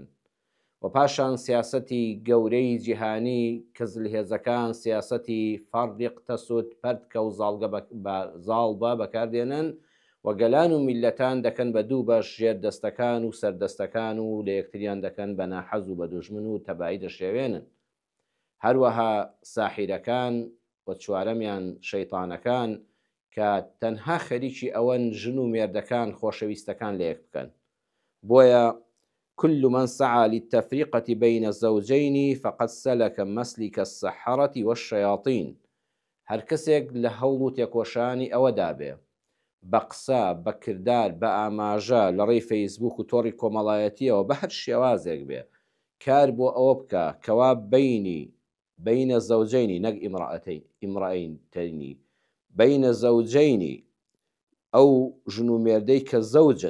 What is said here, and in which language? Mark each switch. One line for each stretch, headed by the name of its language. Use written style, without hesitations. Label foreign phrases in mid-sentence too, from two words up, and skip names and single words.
Central Kurdish: و پاشان سیاسەتی گەورەی جیهانی کە زلهێزەکان سیاسەتی
Arabic: فەڕق تەسوود
Central Kurdish: پەردکە و زاڵبە بەکاردێنن و گەلان و میلەتان دەکەن بە دوو بەش، ژێردەستەکان و سەردەستەکان و لە یەکتریان دەکەن بە ناحەز و بە دوژمن و تەبایی دەشێوێنن. هەروەها ساحیرەکان و چوارەمیان شەیتانەکان کە تەنها خەریکی ئەوەن ژن و مێردەکان خۆشەویستەکان لە یەک بکەن. بۆیە
Arabic: كل من سعى للتفرقة بين الزوجين فقد سلك مسلك السحرة والشياطين.
Central Kurdish: هەر کەسێک لە هەوڵ و تێکۆشانی ئەوەدا بێ بە قسە بە کردار بە ئاماژە لە ڕێی فەیسبوک و تۆڕی کۆمەڵایەتیەوە بە هەر شێوازێک بێ کار بۆ ئەوە بکە کەوا
Arabic: بینە زەوجەینی
Central Kurdish: نەک
Arabic: ئیمڕەئینتەینی بینە زەوجەینی
Central Kurdish: ئەو ژن و مێردەی کە زەوجن.